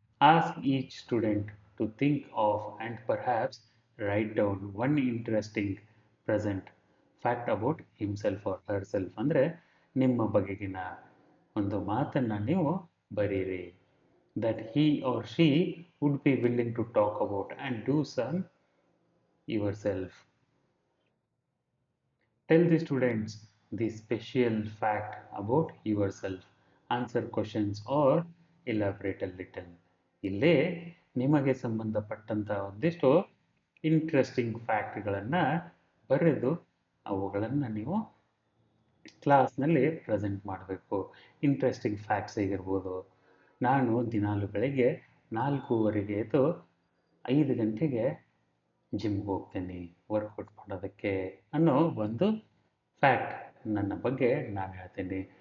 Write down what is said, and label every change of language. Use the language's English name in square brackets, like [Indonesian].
[English] Ask each student to think of and perhaps write down one interesting present fact about himself or herself. [Kannada] ಅಂದರೆ ನಿಮ್ಮ ಬಗೆಗಿನ ಒಂದು ಮಾತನ್ನು ನೀವು ಬರೀರಿ. [English] That he or she would be willing to talk about and do some yourself. Tell the students the special fact about yourself. Answer questions or elaborate a little. [Kannada] ಇಲ್ಲೇ ನಿಮಗೆ ಸಂಬಂಧಪಟ್ಟಂಥ ಒಂದಿಷ್ಟು ಇಂಟ್ರೆಸ್ಟಿಂಗ್ ಫ್ಯಾಕ್ಟ್ಗಳನ್ನು ಬರೆದು ಅವುಗಳನ್ನು ನೀವು ಕ್ಲಾಸ್ನಲ್ಲಿ ಪ್ರೆಸೆಂಟ್ ಮಾಡಬೇಕು. Interesting facts ಹೇಗಿರ್ಬೋದು, ನಾನು ದಿನಾಲು ಬೆಳಗ್ಗೆ 4:15ಗೆ ಎದ್ದು 5 ಗಂಟೆಗೆ ಜಿಮ್ಗೆ ಹೋಗ್ತೀನಿ ವರ್ಕೌಟ್ ಮಾಡೋದಕ್ಕೆ ಅನ್ನೋ ಒಂದು ಫ್ಯಾಕ್ಟ್ ನನ್ನ ಬಗ್ಗೆ ನಾನು ಹೇಳ್ತೀನಿ.